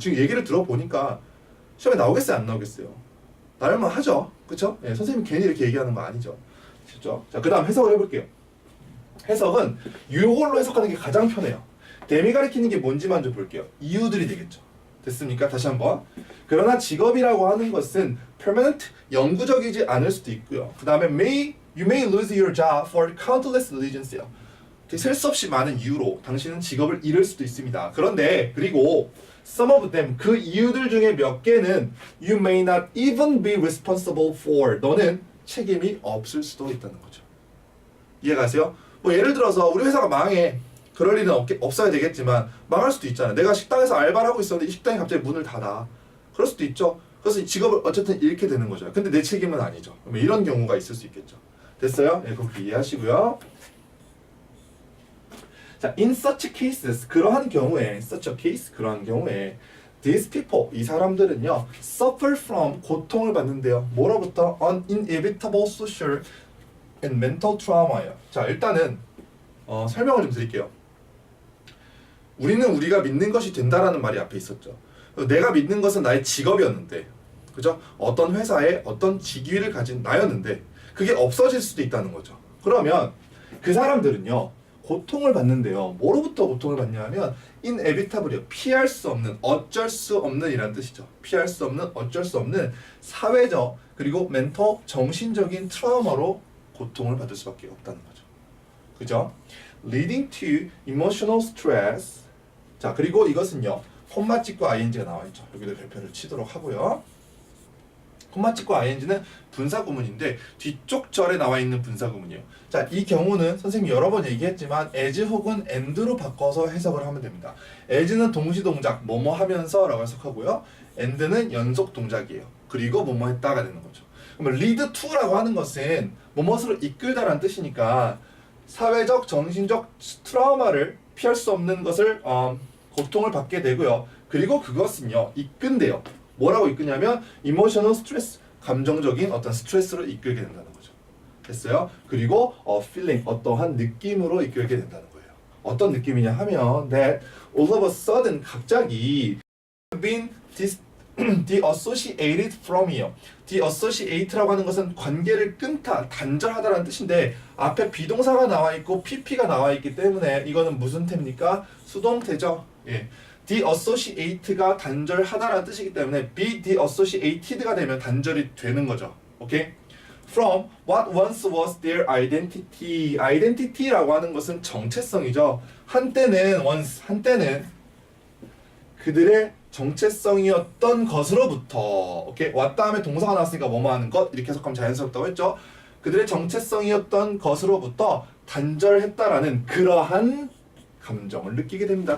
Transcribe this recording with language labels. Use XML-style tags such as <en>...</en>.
<ko>지금 얘기를 들어보니까 시험에 나오겠어요? 안 나오겠어요? 나올만 하죠? 그쵸? 예, 선생님이 괜히 이렇게 얘기하는 거 아니죠. 그렇죠? 자, 그 다음 해석을 해볼게요. 해석은 이걸로 해석하는 게 가장 편해요. 댐이 가리키는 게 뭔지만 좀 볼게요. 이유들이 되겠죠. 됐습니까? 다시 한번. 그러나 직업이라고 하는 것은 permanent, 영구적이지 않을 수도 있고요. 그 다음에</ko> <en>you may lose your job for countless reasons요.</en> <ko>셀 수 없이 많은 이유로 당신은 직업을 잃을 수도 있습니다. 그런데 그리고</ko> <en>some of them,</en> <ko>그 이유들 중에 몇 개는</ko> <en>you may not even be responsible for,</en> <ko>너는 책임이 없을 수도 있다는 거죠. 이해가세요? 뭐 예를 들어서 우리 회사가 망해. 그럴 일은 없어야 되겠지만 망할 수도 있잖아요. 내가 식당에서 알바를 하고 있었는데 이 식당이 갑자기 문을 닫아. 그럴 수도 있죠. 그래서 직업을 어쨌든 잃게 되는 거죠. 근데 내 책임은 아니죠. 이런 경우가 있을 수 있겠죠. 됐어요? 네, 그렇게 이해하시고요.</ko> <en>자, in such cases,</en> <ko>그러한 경우에,</ko> <en>such a case, 그러한 경우에 these people,</en> <ko>이 사람들은요</ko> <en>suffer from,</en> <ko>고통을 받는데요. 뭐로부터?</ko> <en>An inevitable social and mental trauma예요.</en> <ko>자, 일단은 설명을 좀 드릴게요. 우리는 우리가 믿는 것이 된다라는 말이 앞에 있었죠. 내가 믿는 것은 나의 직업이었는데, 그죠? 어떤 회사에 어떤 직위를 가진 나였는데 그게 없어질 수도 있다는 거죠. 그러면 그 사람들은요 고통을 받는데요. 뭐로부터 고통을 받냐면 inevitable이요. 피할 수 없는, 어쩔 수 없는 이란 뜻이죠. 피할 수 없는, 어쩔 수 없는 사회적 그리고 멘탈, 정신적인 트라우마로 고통을 받을 수밖에 없다는 거죠. 그죠?</ko> <en>leading to emotional stress.</en> <ko>자, 그리고 이것은요 콤마 찍고 ing가 나와 있죠. 여기도 별표를 치도록 하고요. 콤마 찍고 ing는 분사 구문인데 뒤쪽 절에 나와 있는 분사 구문이에요. 자, 이 경우는 선생님이 여러 번 얘기했지만 as 혹은 and로 바꿔서 해석을 하면 됩니다. as는 동시 동작, 뭐뭐 하면서 라고 해석하고요. and는 연속 동작이에요. 그리고 뭐뭐 했다가 되는 거죠. 그러면 lead to라고 하는 것은 뭐뭐으로 이끌다라는 뜻이니까 사회적, 정신적 트라우마를 피할 수 없는 것을 고통을 받게 되고요. 그리고 그것은요 이끈대요. 뭐라고 이끄냐면 emotional stress, 감정적인 어떤 스트레스로 이끌게 된다는 거죠. 됐어요? 그리고 feeling, 어떠한 느낌으로 이끌게 된다는 거예요. 어떤 느낌이냐 하면</ko> <en>that all of a sudden,</en> <ko>갑자기</ko> <en>been deassociated from</en> <ko>이요. deassociate라고 하는 것은 관계를 끊다, 단절하다라는 뜻인데 앞에 비동사가 나와 있고 pp가 나와 있기 때문에 이거는 무슨 태입니까? 수동태죠. 예. deassociate가 단절하다라는 뜻이기 때문에 be deassociated가 되면 단절이 되는 거죠. 오케이?</ko> <en>From what once was their identity.</en> <ko>identity라고 하는 것은 정체성이죠. 한때는 그들의 정체성이었던 것으로부터, 오케이? what 다음에 동사가 나왔으니까 뭐뭐 하는 것 이렇게 해석하면 자연스럽다고 했죠. 그들의 정체성이었던 것으로부터 단절했다라는 그러한 감정을 느끼게 됩니다.</ko>